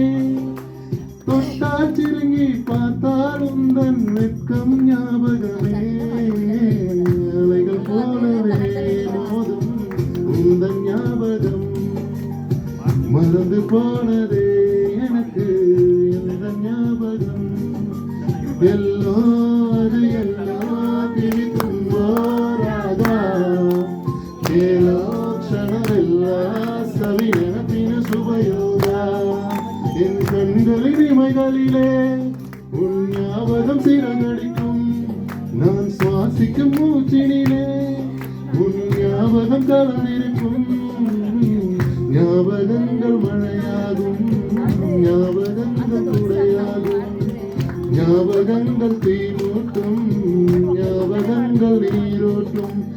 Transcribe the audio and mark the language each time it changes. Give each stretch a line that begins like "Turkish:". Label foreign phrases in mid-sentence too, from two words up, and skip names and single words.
Tamil: தொட்டால் சிறுங்கி பார்த்தால் உந்தன் வெட்கம் ஞாபகமே. அலைகள் போலவே மோதும் உந்தன் ஞாபகம். மறந்து போனதே எனக்கு எந்த ஞாபகம்.
Kannada: ಎಲ್ಲೋ ಅದು ಎಲ್ಲೋ ತಿಳಿ ತುಂಬೋರಾಗ ಕೇಳೋ ಕ್ಷಣವೆಲ್ಲ ಸವಿ ನೆನಪಿನ ಶುಭಯೋಗ.
Tamil: என் கண்களின் இமைகளிலே உன் ஞாபகம் சிறகடிக்கும். நான் சுவாசிக்கும் மூச்சினிலே உன் ஞாபகம் கலந்திருக்கும். ஞாபகங்கள் மழையாகும், ஞாபகங்கள் குடையாகும், ஞாபகங்கள் தீமூட்டும், ஞாபகங்கள் நீரோட்டும்.